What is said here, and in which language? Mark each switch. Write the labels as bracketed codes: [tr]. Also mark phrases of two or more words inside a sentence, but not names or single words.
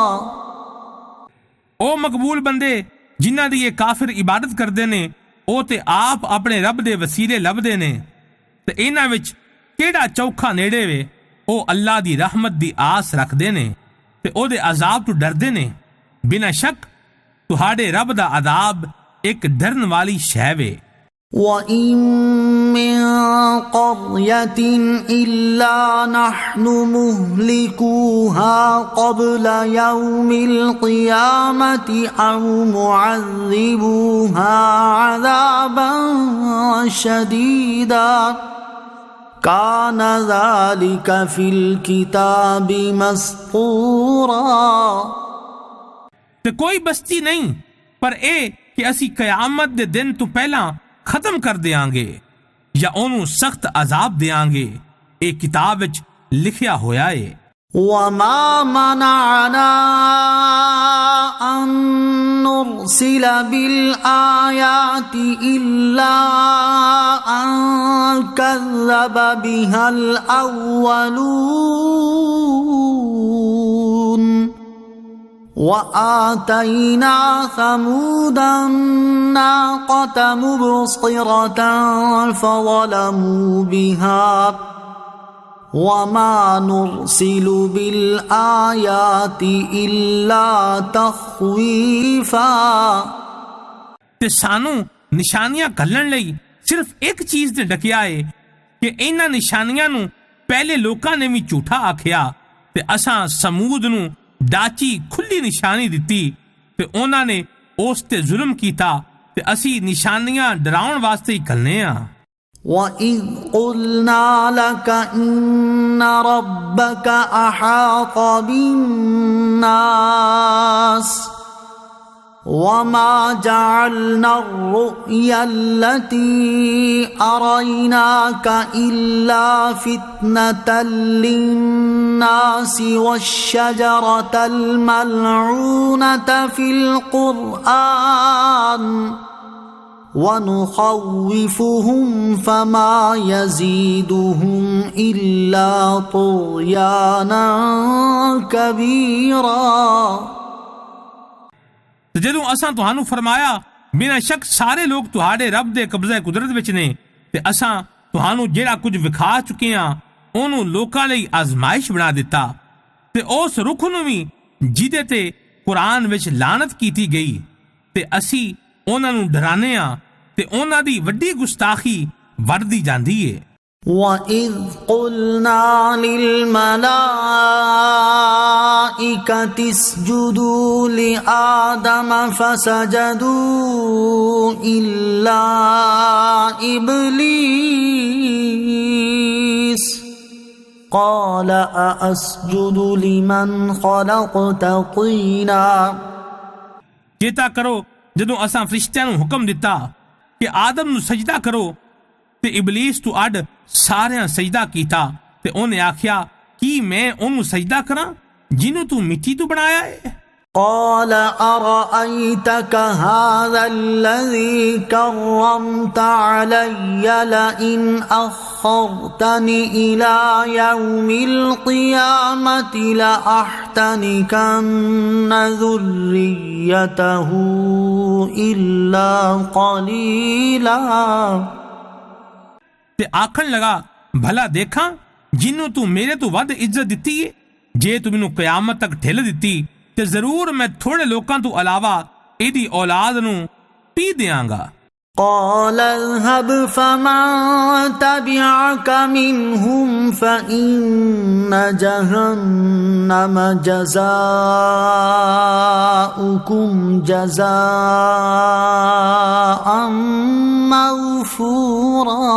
[pa] ਉਹ ਮਕਬੂਲ ਬੰਦੇ ਜਿਨ੍ਹਾਂ ਦੀ ਇਹ ਕਾਫਿਰ ਇਬਾਦਤ ਕਰਦੇ ਨੇ ਉਹ ਤੇ ਆਪ ਆਪਣੇ ਰੱਬ ਦੇ ਵਸੀਲੇ ਲੱਭਦੇ ਨੇ ਤੇ ਇਹਨਾਂ ਵਿੱਚ ਕਿਹੜਾ ਚੌਖਾ ਨੇੜੇ ਵੇ। ਉਹ ਅੱਲਾਹ ਦੀ ਰਹਿਮਤ ਦੀ ਆਸ ਰੱਖਦੇ ਨੇ ਤੇ ਉਹਦੇ ਅਜ਼ਾਬ ਤੋਂ ਡਰਦੇ ਨੇ। ਬਿਨਾਂ ਸ਼ੱਕ ਤੁਹਾਡੇ ਰੱਬ ਦਾ ਅਜ਼ਾਬ ਇੱਕ ਡਰਨ ਵਾਲੀ ਸ਼ੈ ਵੇ। [ar] وَإِن مِّن قَرْيَةٍ إِلَّا نَحْنُ مُهْلِكُوهَا قَبْلَ يَوْمِ الْقِيَامَةِ أَوْ مُعَذِّبُوهَا عَذَابًا شَدِيدًا كَانَ ذَلِكَ فِي الْكِتَابِ مَسْطُورًا۔ [pa] ਤੇ ਕੋਈ ਬਸਤੀ ਨਹੀਂ ਪਰ ਇਹ ਕਿ ਅਸੀਂ ਕਿਆਮਤ ਦੇ ਦਿਨ ਤੋਂ ਪਹਿਲਾਂ ਖਤਮ ਕਰ ਦਿਆਂਗੇ ਜਾਂ ਉਹਨੂੰ ਸਖਤ ਅਜ਼ਾਬ ਦਿਆਂਗੇ। ਇਹ ਕਿਤਾਬ ਵਿੱਚ ਲਿਖਿਆ ਹੋਇਆ ਹੈ। [ar] وَمَا مَنَعَنَا أَن نُرْسِلَ بِالْآيَاتِ إِلَّا أَن كَذَّبَ بِهَا الْأَوَّلُونَ وَآتَيْنَا ثَمُودَ النَّاقَةَ مُبْصِرَةً فَظَلَمُوا بِهَا وَمَا نُرْسِلُ بِالْآيَاتِ إِلَّا تَخْوِيفًا۔ [pa] ਤੇ ਸਾਨੂੰ ਨਿਸ਼ਾਨੀਆਂ ਘੱਲਣ ਲਈ ਸਿਰਫ ਇੱਕ ਚੀਜ਼ ਤੇ ਡਕਿਆ ਏ ਕਿ ਇਹਨਾਂ ਨਿਸ਼ਾਨੀਆਂ ਨੂੰ ਪਹਿਲੇ ਲੋਕਾਂ ਨੇ ਵੀ ਝੂਠਾ ਆਖਿਆ ਤੇ ਅਸਾਂ ਸਮੂਦ ਨੂੰ ਡਾਚੀ ਖੁੱਲ੍ਹੀ ਨਿਸ਼ਾਨੀ ਦਿੱਤੀ ਤੇ ਉਨ੍ਹਾਂ ਨੇ ਉਸ ਤੇ ਜ਼ੁਲਮ ਕੀਤਾ ਤੇ ਅਸੀਂ ਨਿਸ਼ਾਨੀਆਂ ਡਰਾਉਣ ਵਾਸਤੇ ਹੀ ਘੱਲੇ ਆ। [ar] وَإِذْ قُلْنَا لَكَ إِنَّ رَبَّكَ أَحَاطَ بِالنَّاسِ وَمَا جَعَلْنَا الرُّؤْيَا الَّتِي أَرَيْنَاكَ إِلَّا فِتْنَةً لِلنَّاسِ وَالشَّجَرَةَ الْمَلْعُونَةَ فِي الْقُرْآنِ وَنُخَوِّفُهُمْ فَمَا يَزِيدُهُمْ إِلَّا طُغْيَانًا كَبِيرًا। [pa] ਤੇ ਜਦੋਂ ਅਸਾਂ ਤੁਹਾਨੂੰ ਫਰਮਾਇਆ ਬਿਨਾਂ ਸ਼ੱਕ ਸਾਰੇ ਲੋਕ ਤੁਹਾਡੇ ਰੱਬ ਦੇ ਕਬਜ਼ੇ ਕੁਦਰਤ ਵਿੱਚ ਨੇ ਤੇ ਅਸਾਂ ਤੁਹਾਨੂੰ ਜਿਹੜਾ ਕੁਝ ਵਿਖਾ ਚੁੱਕੇ ਹਾਂ ਉਹਨੂੰ ਲੋਕਾਂ ਲਈ ਆਜ਼ਮਾਇਸ਼ ਬਣਾ ਦਿੱਤਾ ਤੇ ਉਸ ਰੁੱਖ ਨੂੰ ਵੀ ਜਿਹਦੇ ਤੇ ਕੁਰਾਨ ਵਿੱਚ ਲਾਨਤ ਕੀਤੀ ਗਈ ਤੇ ਅਸੀਂ ਉਹਨਾਂ ਨੂੰ ਡਰਾਉਂਦੇ ਹਾਂ ਤੇ ਉਹਨਾਂ ਦੀ ਵੱਡੀ ਗੁਸਤਾਖੀ ਵੱਧਦੀ ਜਾਂਦੀ ਏ। [ar] وَإِذْ قُلْنَا لِلْمَلَائِكَةِ اسْجُدُوا لِآدَمَ فَسَجَدُوا إِلَّا إِبْلِيسَ قَالَ أَأَسْجُدُ لِمَنْ خَلَقْتَ طِينًا۔ [pa] ਚੇਤਾ ਕਰੋ ਜਦੋਂ ਅਸਾਂ ਫਰਿਸ਼ਤਿਆਂ ਨੂੰ ਹੁਕਮ ਦਿੱਤਾ ਕਿ ਆਦਮ ਨੂੰ ਸਜਦਾ ਕਰੋ ਤੇ ਇਬਲੀਸ ਤੋਂ ਅੱਡ ਸਾਰਿਆਂ ਸਜਦਾ ਕੀਤਾ ਤੇ ਉਹਨੇ ਆਖਿਆ ਕੀ ਮੈਂ ਉਹਨੂੰ ਸਜਦਾ ਕਰਾਂ ਜਿਹਨੂੰ ਤੂੰ ਮਿੱਟੀ ਤੋਂ ਬਣਾਇਆ ਹੈ। [ar] قال أرأيتك هذا الذي كرمت علي لئن أخرتني إلى يوم القيامة لأحتنكن ذريته إلا قليلا। [pa] ਤੇ ਆਖਣ ਲਗਾ ਭਲਾ ਦੇਖਾਂ ਜਿਹਨੂੰ ਤੂੰ ਮੇਰੇ ਤੋਂ ਵੱਧ ਇੱਜ਼ਤ ਦਿੱਤੀ ਏ ਜੇ ਤੂੰ ਮੈਨੂੰ ਕਿਆਮਤ ਤੱਕ ਢਿੱਲ ਦਿੱਤੀ ਤੇ ਜ਼ਰੂਰ ਮੈਂ ਥੋੜੇ ਲੋਕਾਂ ਤੋਂ ਇਲਾਵਾ ਇਹਦੀ ਔਲਾਦ ਨੂੰ ਪੀ ਦਿਆਂਗਾ। [ar] قال اذهب فمن تبعك منهم فإن جهنم جزاؤكم جزاء مغفورا۔